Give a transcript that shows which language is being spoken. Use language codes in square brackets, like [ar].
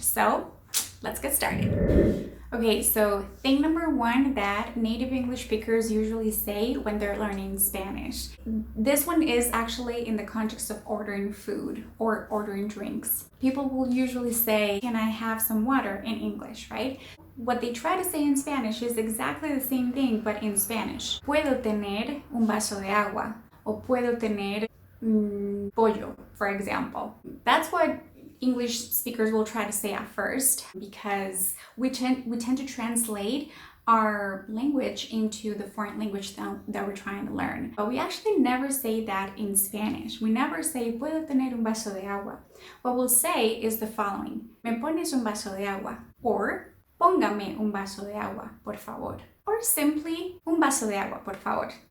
[en] So let's get started. Okay, so thing number 1 that native English speakers usually say when they're learning Spanish. This one is actually in the context of ordering food or ordering drinks. People will usually say, "Can I have some water?" in English, right? What they try to say in Spanish is exactly the same thing, but in Spanish. [es] Puedo tener un vaso de agua, o puedo tener pollo, [en] for example. That's what English speakers will try to say at first, because we tend to translate our language into the foreign language that we're trying to learn. But we actually never say that in Spanish. We never say, [es] "Puedo tener un vaso de agua." [en] What we'll say is the following: [es] "Me pones un vaso de agua," or "Póngame un vaso de agua, por favor," or simply "Un vaso de agua, por favor."